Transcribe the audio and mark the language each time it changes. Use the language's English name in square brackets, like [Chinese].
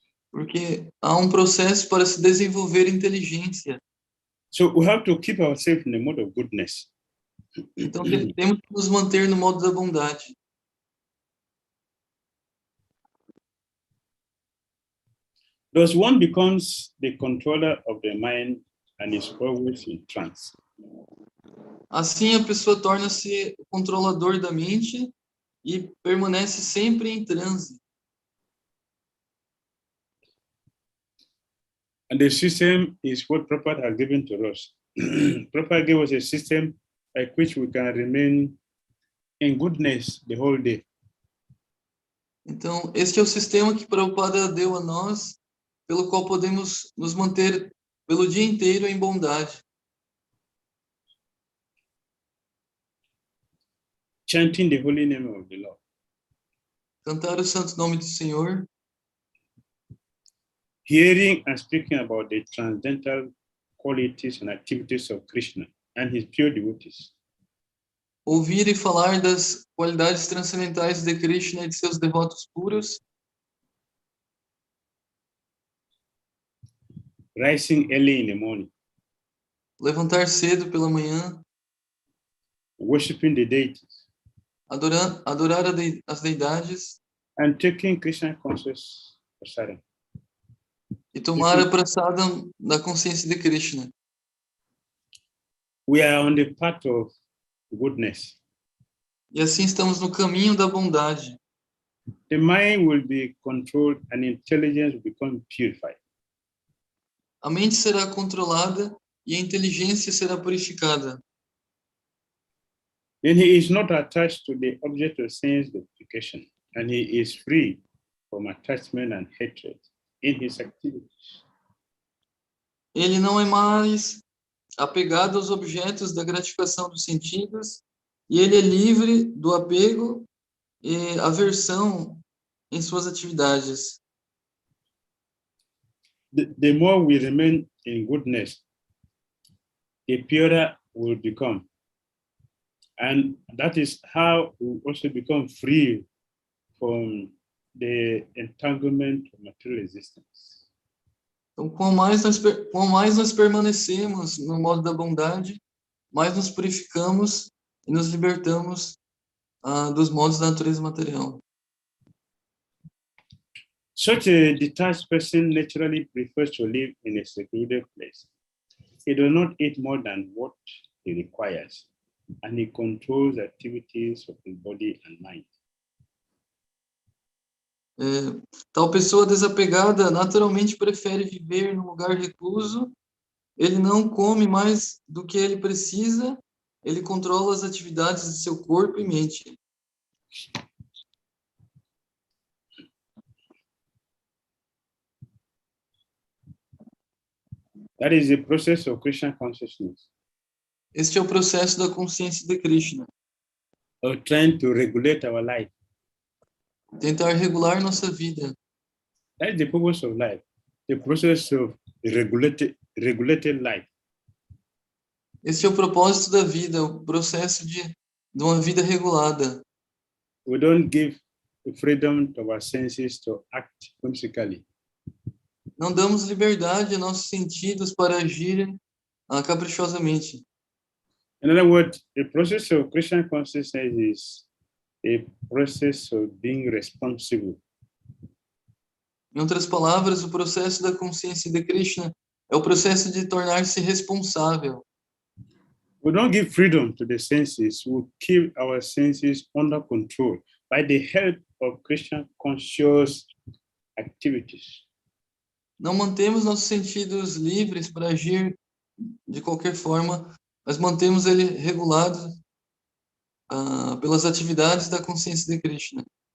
[Portuguese] Porque há um processo para se desenvolver inteligência. [English] So we have to keep ourselves in the mode of goodness. [Portuguese] Então temos que nos manter no modo da bondade. [English] Thus one becomes the controller of the mind and is always in trance. [Portuguese] Assim a pessoa torna-se o controlador da mente e permanece sempre em transe. [English] And the system is what Prabhupada has given to us. Prabhupada gave us a system by which we can remain in goodness the whole day. [Portuguese] Então, este é o sistema que Prabhupada deu a nós, pelo qual podemos nos manter pelo dia inteiro em bondade. [English] Chanting the holy name of the Lord. [Portuguese] Cantar o santo nome do Senhor. [English] Hearing and speaking about the transcendental qualities and activities of Krishna and his pure devotees. [Portuguese] Ouvir e falar das qualidades transcendentais de Krishna e de seus devotos puros. [English] Rising early in the morning. [Portuguese] Levantar cedo pela manhã. [English] Worshipping the deities. [Portuguese] Adorar as deidades. [English] And taking Krishna conscious prasadam. [Portuguese] E tomar a prasadam da consciência de Krishna. [English] We are on the path of goodness. [Portuguese] E assim estamos no caminho da bondade. [English] The mind will be controlled and intelligence will become purified. [Portuguese] A mente será controlada e a inteligência será purificada. [English] Then he is not attached to the object of sense gratification, and he is free from attachment and hatred in his activities. [Portuguese] Ele não é mais apegado aos objetos da gratificação dos sentidos, e ele é livre do apego e aversão em suas atividades. [English] The more we remain in goodness, the purer we will become. And that is how we also become free from the entanglement of material existence. [Portuguese] Então, quanto mais nós permanecemos no modo da bondade, mais nos purificamos e nos libertamos dos modos da natureza material. [English] Such a detached person naturally prefers to live in a secluded place. He does not eat more than what he requires, and he controls the activities of his body and mind. [Portuguese] Tal pessoa desapegada naturalmente prefere viver num lugar recluso. Ele não come mais do que ele precisa. Ele controla as atividades de seu corpo e mente. [English] That is the process of Krishna consciousness. [Portuguese] Este é o processo da consciência de Krishna. [English] Of trying to regulate our life. [Portuguese] Tentar regular nossa vida. [English] That is the purpose of life. The process of regulated life. [Portuguese] Este é o propósito da vida, o processo de uma vida regulada. [English] We don't give the freedom to our senses to act whimsically. [Portuguese] Não damos liberdade a nossos sentidos para agirem caprichosamente. [English] In other words, the process of Krishna consciousness is a process of being responsible. [Portuguese] Em outras palavras, o processo da consciência de Krishna é o processo de tornar-se responsável. [English] We don't give freedom to the senses. We keep our senses under control by the help of Krishna conscious activities. [Portuguese] Não mantemos nossos sentidos livres para agir de qualquer forma, mas mantemos ele regulado pelas atividades da consciência de Krishna.